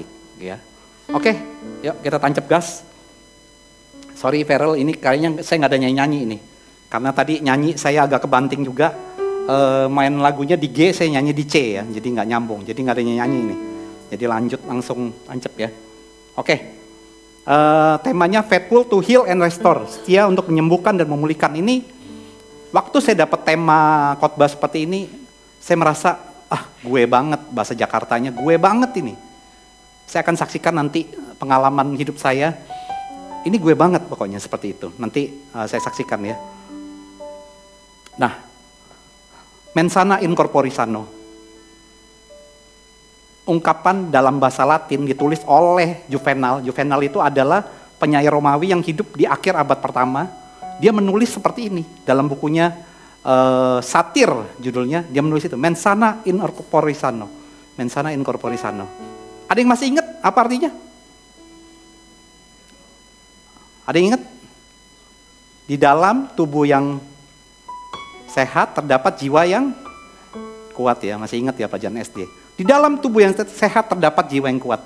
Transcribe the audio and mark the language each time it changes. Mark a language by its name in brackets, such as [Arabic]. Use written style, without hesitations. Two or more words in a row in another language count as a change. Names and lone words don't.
[Indonesian] Ya, oke, yuk kita tancap gas. Sorry Farel, ini kayaknya saya nggak ada nyanyi-nyanyi ini. Karena tadi nyanyi saya agak kebanting juga. Main lagunya di G, saya nyanyi di C ya. Jadi nggak nyambung, jadi nggak ada nyanyi ini. Jadi lanjut langsung tancap ya. Oke, temanya [English] faithful to heal and restore. [Indonesian] Setia untuk menyembuhkan dan memulihkan. Ini, waktu saya dapat tema khotbah seperti ini, saya merasa, gue banget, bahasa Jakartanya, gue banget ini. Saya akan saksikan nanti pengalaman hidup saya. Ini gue banget pokoknya seperti itu. Nanti saya saksikan ya. Nah, [Latin] mensana in corpore sano. [Indonesian] Ungkapan dalam bahasa Latin ditulis oleh Juvenal. Juvenal itu adalah penyair Romawi yang hidup di akhir abad pertama. Dia menulis seperti ini dalam bukunya Satir judulnya. Dia menulis itu, [Latin] mensana in corpore sano. Mensana in corpore sano. [Indonesian] Ada yang masih ingat apa artinya? Ada yang ingat? Di dalam tubuh yang sehat terdapat jiwa yang kuat ya. Masih ingat ya pelajaran SD. Di dalam tubuh yang sehat terdapat jiwa yang kuat.